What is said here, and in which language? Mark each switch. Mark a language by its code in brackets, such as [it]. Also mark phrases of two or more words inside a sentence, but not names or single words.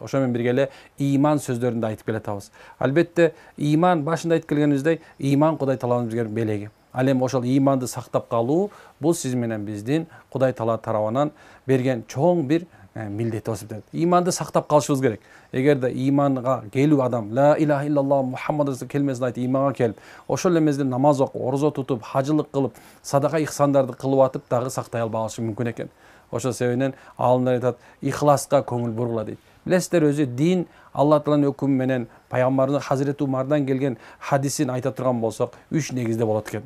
[ky] Ошо менен бирге эле иман сөздөрүн да айтып келе жатабыз. Албетте иман башында айтып келгенибиздей, иман Кудай Тааланын бизге белеги. Ал эми ошол иманды сактап калуу бул сиз менен биздин Кудай Таала тарабынан берген чоң бир милдет болуп эсептелет. Иманды сактап калышыбыз керек. Эгерде иманга келүү адам [ar] لا إله إلا الله محمد رسول [ky] келмесин айтып иманга келип, ошол эле мезгилде намаз окуп, орозо тутуп, хажылык кылып, садака ихсандарды кылып атып дагы сактай албашы мүмкүн экен. Ошол себептен аалымдар айтат, ихласка көңүл бургула дейт. Билесиздер, өзү дин Алла Тааланын өкүмү менен пайгамбардын Хазирети Умардан келген хадисин айта турган болсок, 3 негизде болот экен.